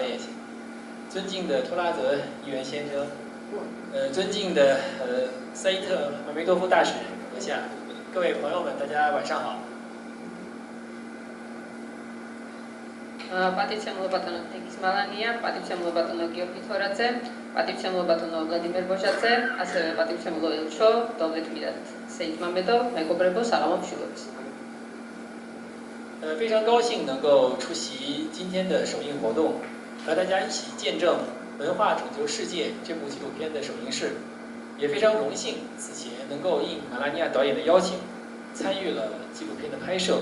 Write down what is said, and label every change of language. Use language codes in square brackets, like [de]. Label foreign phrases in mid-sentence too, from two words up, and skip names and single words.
[zh] 演，尊敬的托拉泽议员先生，尊敬的赛义特马梅多夫大使阁下，各位朋友们，大家晚上好。 [ka] პატივცემულო ბატონო თენგიზ მალანია, პატივცემულო ბატონო გიორგი თორაძე, პატივცემულო ბატონო ვლადიმერ ბოჟაძე, ასევე პატივცემულო ელჩო დოვლეტმირად სეიდმამედოვ, მეგობრებო, საღამო მშვილობის. [zh] 非常高兴能够出席今天的首映活动，和大家一起见证《文化拯救世界》这部纪录片的首映式，也非常荣幸此前能够应马拉尼亚导演的邀请，参与了纪录片的拍摄。